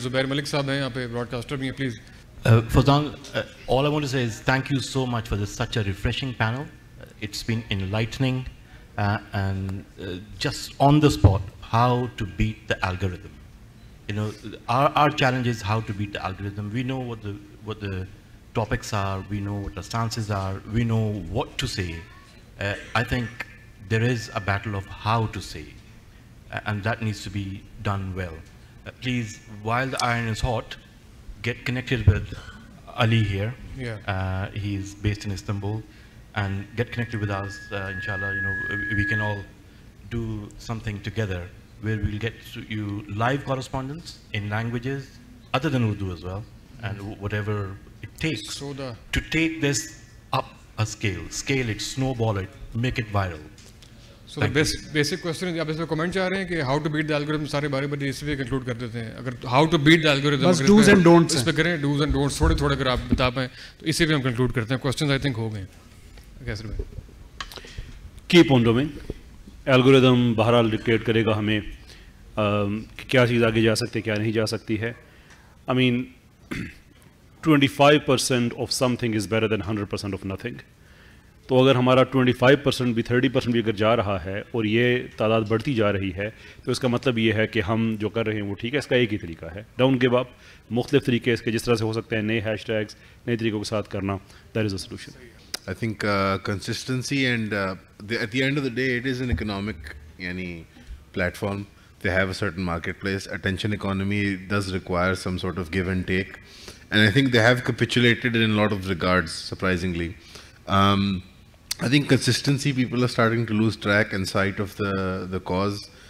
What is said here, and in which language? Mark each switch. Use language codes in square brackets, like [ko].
[ur] Zubair Malik صاحب ہیں یہاں پہ, broadcaster بھی ہیں, please. [en] Fazan, all I want to say is thank you so much for such a refreshing panel. It's been enlightening and just on the spot how to beat the algorithm. You know, our challenge is how to beat the algorithm. We know what the topics are. We know what the stances are. We know what to say. I think there is a battle of how to say, and that needs to be done well. Please, while the iron is hot, get connected with Ali here. Yeah. He's based in Istanbul, and get connected with us. Inshallah, you know, we can all do something together where we'll get to you live correspondence in languages other than Urdu as well, and whatever it takes to take this up a scale it, snowball it, make it viral. So the basic question is, [ur] آپ اس پہ comment چاہ رہے ہیں کہ [en] how to beat the algorithm, [ur] سارے بارے میں اس پہ کنکلوڈ کر دیتے ہیں. اگر [en] how to beat the algorithm [ur] بس [en] do's and don'ts [ur] اس پہ کریں, [en] do's and don'ts [ur] تھوڑے اگر آپ بتا پائیں تو اسی پہ ہم کنکلوڈ کرتے ہیں. [en] questions I think [ur] ہو گئے. کیسر بھائی, [en] keep on doing. [ur] الگوریدم بہرحال ڈکٹیٹ کرے گا ہمیں کہ کیا چیز آگے جا سکتی ہے, کیا نہیں جا سکتی ہے. [en] I mean 25% of something is better than 100% of nothing. [ur] تو اگر ہمارا 25% بھی 30% بھی اگر جا رہا ہے اور یہ تعداد بڑھتی جا رہی ہے تو اس کا مطلب یہ ہے کہ ہم جو کر رہے ہیں وہ ٹھیک ہے. اس کا ایک ہی طریقہ ہے, [en] Don't give up. [ur] مختلف طریقے اس کے جس طرح سے ہو سکتے ہیں, نئے ہیش ٹیگس, نئے طریقوں کے ساتھ کرنا, [en] That is a solution. I think consistency and at the end of the day it is an economic platform. They have a certain marketplace. Attention economy does require some sort of give and take, and I think they have capitulated in a lot of regards, surprisingly. I think consistency, people are starting to lose track and sight of the cause.